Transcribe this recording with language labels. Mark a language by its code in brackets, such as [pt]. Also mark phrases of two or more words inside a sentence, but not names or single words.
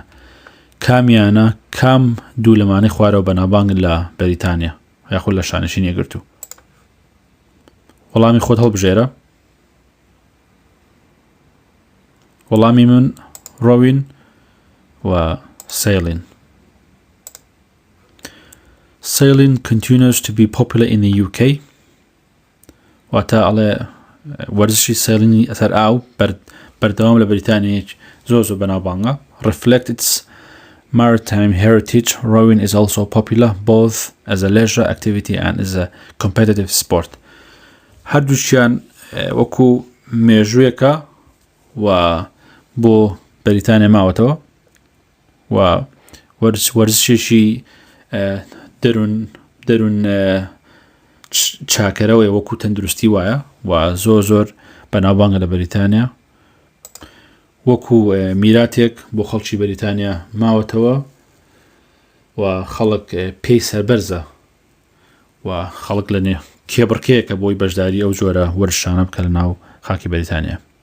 [ckb] کام دوو لەمانەی خوارەوە بەناوبانگ لە بەریتانیا یاخود لە شانشینیە گرتو؟ وەڵامی خۆت هەڵبژێرە. وەڵامی من ڕۆوین و سەیلین. [en] Sailing continues to be popular in the UK. [ckb] واتە ئەڵێ وەرزشی سەیلینی ئەسەر ئاو بەردەوام لە بەریتانیا زۆر بەناوبانگە. [en] Reflect its maritime heritage. Rowing is also popular both as a leisure activity and as a competitive sport. [ckb] هەردووشیان وەکو مێژوویەکە و بۆ بەریتانیا ماوەتەوە و وەرزشێکی دەرون چاکەرەوەی وەکو تەندروستی وایە و زۆر بەناوبانگە لە بەریتانیا وەکو میراتێک بۆ خەڵکی بەریتانیا ماوەتەوە و خەڵک پێی سەربەرزە و خەڵک لە کێبڕکەیەکە بۆی بەشداری ئەو جۆرە وەرزشانە بکە لە ناو خاکی بەریتانیا.